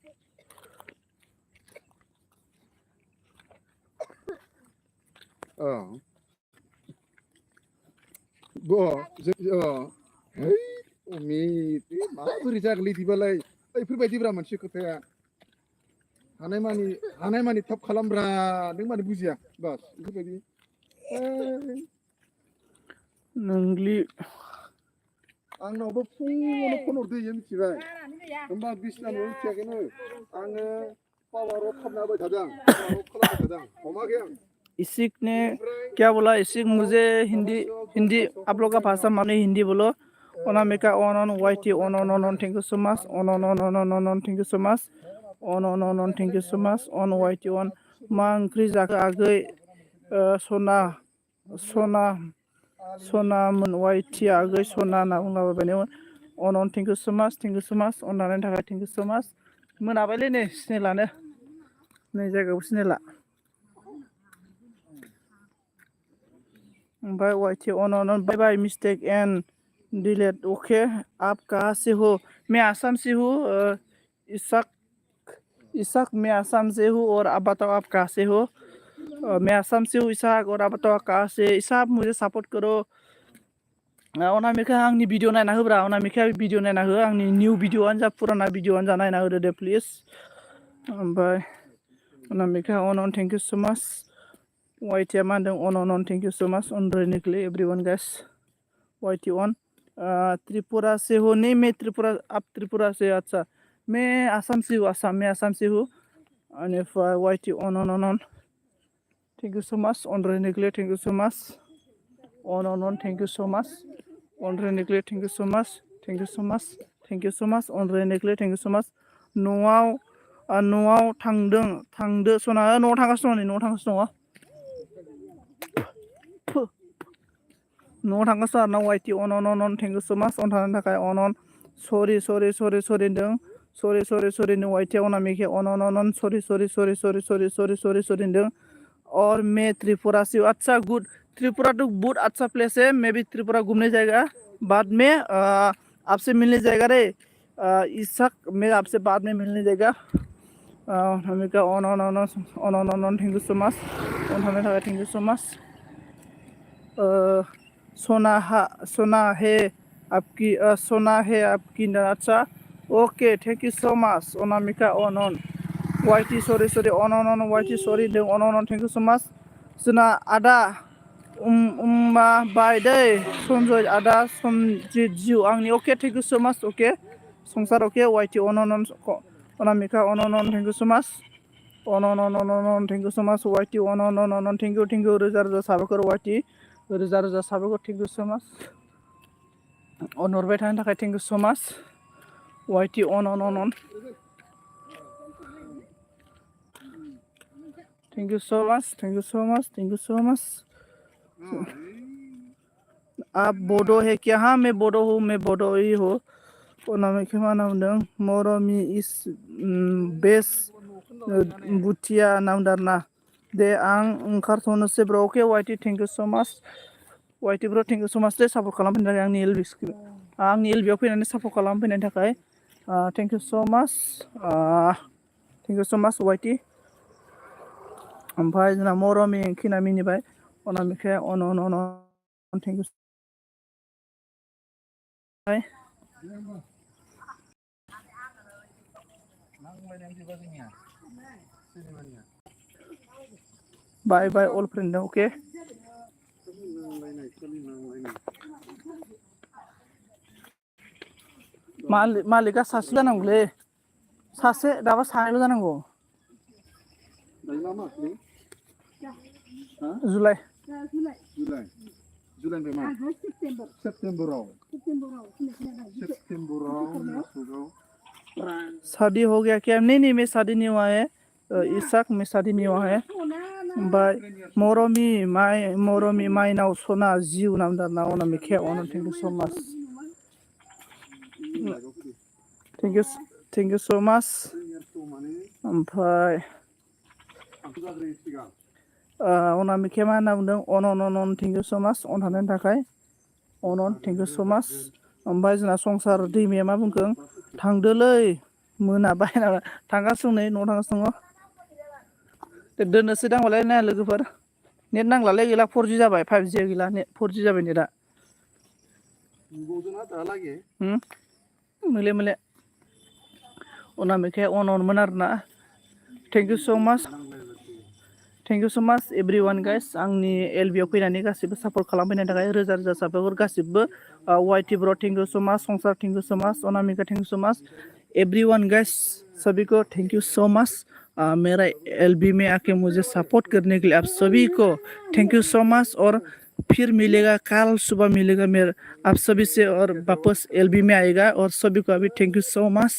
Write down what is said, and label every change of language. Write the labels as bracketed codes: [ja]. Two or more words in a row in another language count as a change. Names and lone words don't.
[brx] है अमित माबोरै जागोनलै बिदिबालाय बैफोरबायदिब्रा मोनसे खोथाया हानायमानि थाब खालामब्रा नों मानो बुजिया बास बेफोरबायदि नोंग्लि आंनावबो फुङावनो फन हरदो इयो मिथिबाय होमबा बिसना न'आव मिथियाखैनो आङो पावार अफ खालामना होबाय थादों पावार अफ खालामबाय थादों हमाखै आं [hi] इसिक ने क्या बोला इसिक मुझे हिंदी आप लोग का भाषा माने हिंदी बोलो [brx] अनामिका अन वाइटी अन [en] thank you so much [brx] अन [en] thank you so much [brx] अन [en] thank you so much [brx] अन वाइटी अन मा ओंख्रि जाखो आगै सनामोन वाइटी आगै सना होनना बुंलाबायनाय अन [en] thank you so much [brx] अन लानायनि थाखाय [en] thank you so much [brx] मोनाबायलै नै सिनेलानो नै जायगायाव सिनेला ओमफ्राय वाइटी अन [en] bye bye mistake and delete okay [hi] आप कहाँ से हो मैं आसाम से हूँ इसाक मैं आसाम से हूँ और आप बताओ आप कहाँ से हो मैं आसाम से हूँ इसाक और आप बताओ कहाँ से इसाक मुझे सपोर्ट करो [brx] अनामिका आंनि भिडिअ नायना होब्रा अनामिका भिडिअ नायना हो आंनि निउ भिडिअआनो जा पुराना भिडिअआनो जा नायना होदो दे प्लिज ओमफ्राय अनामिका अन [en] thank you so much [brx] वाइटिया मा होनदों अन [en] thank you so much [brx] अन [en] रेनिकलि everyone guys वाइटि अन [hi] त्रिपुरा से हो नहीं मैं त्रिपुरा आप त्रिपुरा से अच्छा मैं आसाम से हूँ आसाम से हूँ [en] बेनिफ्राय वाइटि अन thank you so much अन रेनिकलि thank you so much अन thank you so much अन रेनिकलि thank you so much thank you so much thank you so much अन रेनिकलि thank you so much [brx] न'आव थांदो सना न'आव थांगासिनो दङ न'आव थांगासिनो दङ न'आव थांगासिनो आरो ना वाइटि अन [en] thank you so much [brx] अन थानायनि थाखाय अन सरि होनदों [hi] सरि होनदों वाइटिया अनामिका अन सरि होनदों और मैं त्रिपुरा से अच्छा गुड त्रिपुरा तो बहुत अच्छा प्लेस है मैं भी त्रिपुरा घूमने जाएगा बाद में आपसे मिलने जाएगा रे इसाक मैं आपसे बाद में मिलने जाएगा अनामिका अन [en] thank you so much [brx] अन थाने थाखाय [en] thank you so much [hi] सोना है आपकी अच्छा [en] okay thank you so much अनामिका अन [brx] वाइटि सरि अन वाइटि सरि अन [en] thank you so [brx] मच जोंना आदा उम्मा बाय दै सन्जय आदा सनजित जिउ आंनि [en] okay thank you so much okay [brx] संसार ओके वाइटि अन अनामिका अन [en] thank you so much [brx] अन [en] thank you so much [brx] वाइटि अन [en] thank you [brx] रोजा साबायखर वाइटि रोजा साबायखर [en] thank you so much [brx] अनहरबाय थानायनि थाखाय थैंक यू सो मच वाइटि अन [en] thank you so much [hi] आप बोडो है क्या हाँ मैं बोडो ही हूँ अनामिका मा [brx] नाम होनदों मरमी [en] is best [brx] बुथिया नाम दारना दे आं ओंखारथ'नोसै ब्र अके वाइटि [en] thank you so much [brx] वाइटि ब्र [en] thank you so much [brx] दे सापर्ट खालामफैनायनि थाखाय आंनि एलबिआव फैनानै सापर्ट खालामफैनायनि थाखाय [en] thank you so much [brx] वाइटि ओमफ्राय जोंना मरमी खिना मिनिबाय अनामिकाया अन [en] thank you bye all friend okay [brx] मालिका सासे जानांगौलै सासे दाबा सानैल' जानांगौ जुलाइ सेप्टेम्बराव [hi] शादी हो गया क्या नहीं मैं शादी नहीं हुआ है इसाक में शादी नहीं हुआ है बाय [brx] मरमी माइनाव सना जिउ नाम दारना [hi] अनामिका अन [en] thank you so much thank you so much [hi] थैंक यू सो मच ओमफ्राय [brx] अनामिकाया मा होनना बुंदों अन [en] thank you so much [brx] अन थानायनि थाखाय अन [en] thank you so much [brx] ओमफ्राय जोंना संसार दैमाया मा बुंखों थांदोलै मोनाबाय थांगासिनो नै न'आव थांगासिनो दङ दोननोसै दां होनबालाय ना लोगोफोर नेट नांलालै गैला 4G जाबाय 5G गैला नेट 4G जाबाय नेटआ मोले अनामिकाया अनमोन आरोना [en] thank you so much everyone guys [brx] आंनि एलबिआव फैनानै गासिबो सापर्ट खालामफैनायनि थाखाय रोजा साबायखर गासिबो वाइटि ब्र [en] thank you so much [hi] संसार [en] thank you so much [hi] अनामिका [en] thank you so much everyone guys [hi] सभी को [en] thank you so much [hi] मेरा एलबी में आके मुझे सपोर्ट करने के लिए आप सभी को [en] thank you so much [hi] और फिर मिलेगा कल सुबह मिलेगा मेरा आप सभी से और वापस एलबी में आएगा और सभी को अभी [en] thank you so much